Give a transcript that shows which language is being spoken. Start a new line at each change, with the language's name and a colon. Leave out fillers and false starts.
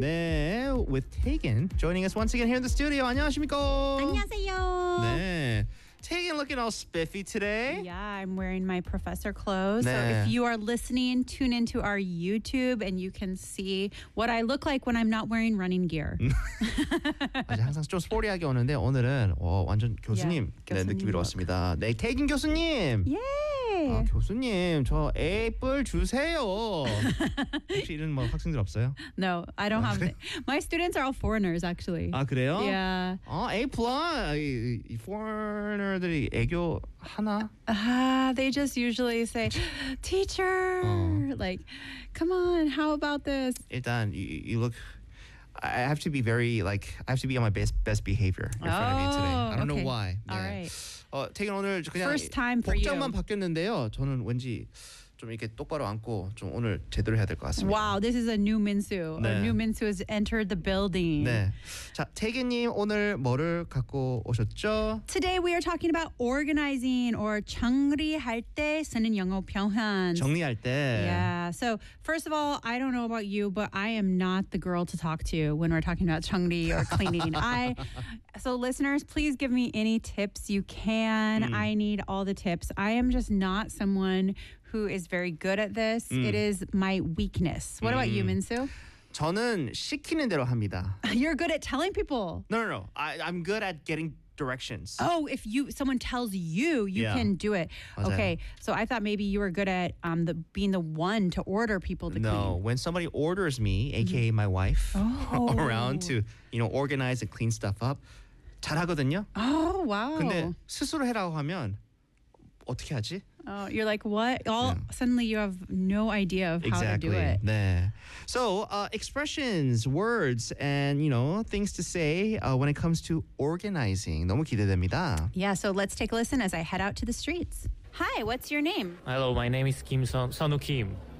English: 네, with Tegan joining us once again here in the studio.
Korean: 안녕하십니까? 안녕하세요.
English: 네. Tegan looking all spiffy today. Yeah, I'm wearing my professor clothes. 네. So if you are listening, tune into our YouTube and you can see what I look like when I'm not wearing running gear.
Korean: 아주 항상 좀 스포티하게 오는데 오늘은 완전 교수님 yeah, 네, 느낌이 왔습니다. 네, 태긴 교수님. 예. Yeah. 아, 교수님, 저 애플 주세요. 혹시 이런 뭐 학생들 없어요?
English: No, I don't have.
Korean: 그래?
English: My students are all foreigners, actually.
Korean: 아 그래요?
English: Yeah.
Korean: 아 A+, 이 foreigner들이 애교 하나?
English: They just usually say, teacher, like, come on, how about this? 일단, you look. I have to be very like I have to be on my best behavior in front of you today. I don't know why. 네. All right.
Korean: 태근 오늘 그냥
English: First time for
Korean: 복장만 바뀌었는데요. 저는 왠지 좀 이렇게 똑바로 앉고 좀 오늘 제대로 해야 될 것 같습니다.
English: Wow, this is a new Minsu. 네. A new Minsu has entered the building.
Korean: 네. 자, 태근님 오늘 뭐를 갖고 오셨죠?
English: Today we are talking about organizing or
Korean: 정리할 때 쓰는 영어 표현. 정리할 때.
English: Yeah. So first of all, I don't know about you, but I am not the girl to talk to when we're talking about 정리 or cleaning. So listeners, please give me any tips you can. Mm. I need all the tips. I am just not someone who is very good at this. Mm. It is my weakness. What about you, Minsu?
Korean: 저는 시키는 대로 합니다.
English: You're good at telling people. No. I'm good at getting directions. Oh, if someone tells you, you can do it.
Korean: 맞아요.
English: Okay, so I thought maybe you were good at being the one to order people to clean. No, when somebody orders me, aka my wife, around to, you know, organize and clean stuff up,
Korean: 잘하거든요.
English: Oh, wow.
Korean: 근데 스스로 해라고 하면 어떻게 하지?
English: Oh, you're like, what? Suddenly you have no idea of how exactly. to do it.
Korean: 네.
English: So, expressions, words, and, you know, things to say when it comes to organizing.
Korean: 너무 기대됩니다.
English: Yeah, so let's take a listen as I head out to the streets. Hi, what's your name? Hello, my name is Kim Sanu Kim.